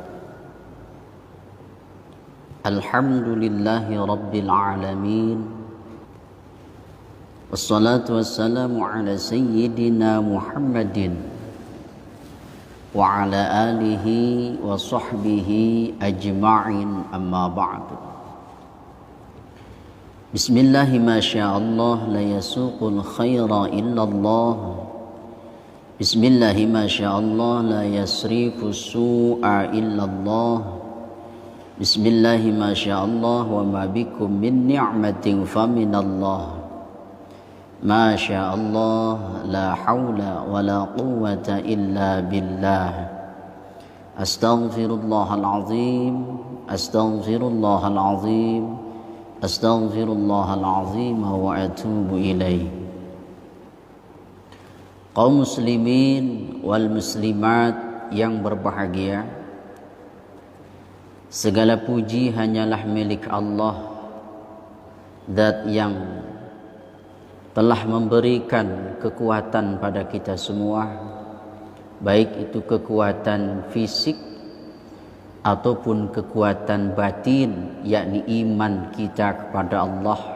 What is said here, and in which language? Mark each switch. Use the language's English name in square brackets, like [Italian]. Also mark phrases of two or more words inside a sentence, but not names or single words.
[Arabic] الحمد لله رب العالمين. والصلاة والسلام على سيدنا محمد وعلى آله وصحبه أجمعين، أما بعد. بسم الله ما شاء الله لا يسوق الخير إلا الله. بسم الله ما شاء الله لا يصرف السوء إلا الله. بسم الله ما شاء الله وما بكم من نعمة فمن الله. ما شاء الله لا حول ولا قوة إلا بالله. أستغفر الله العظيم. أستغفر الله العظيم. أستغفر الله العظيم وأتوب إليه. [Indonesian] Kaum [Arabic] المسلمين والمسلمات [Indonesian] yang berbahagia, segala puji hanyalah milik Allah, Zat yang telah memberikan kekuatan pada kita semua, baik itu kekuatan fisik ataupun kekuatan batin, yakni iman kita kepada Allah.